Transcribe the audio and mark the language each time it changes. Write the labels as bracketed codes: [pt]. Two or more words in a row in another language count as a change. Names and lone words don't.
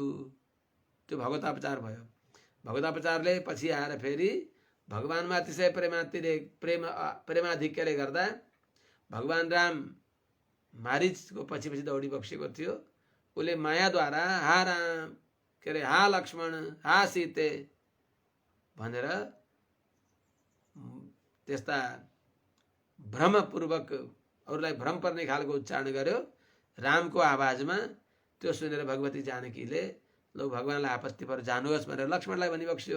[ne] त्यो भगवतापचार भयो। भगवतापचारले पछि आएर फेरि भगवानमा अतिशय प्रेमाधिक्यले गर्दा भगवान राम मारिचको पछि पछि दौडी बक्सेको थियो। उसले मायाद्वारा हा राम के अरे हा लक्ष्मण हा सीते भनेर त्यस्ता भ्रमपूर्वक अरूलाई भ्रम पर्ने खालको उच्चारण गर्यो रामको आवाजमा। त्यो सुनेर भगवती जानकीले लौ भगवानलाई आपत्ति पर जानुहोस् भनेर लक्ष्मणलाई भनिबक्स्यो।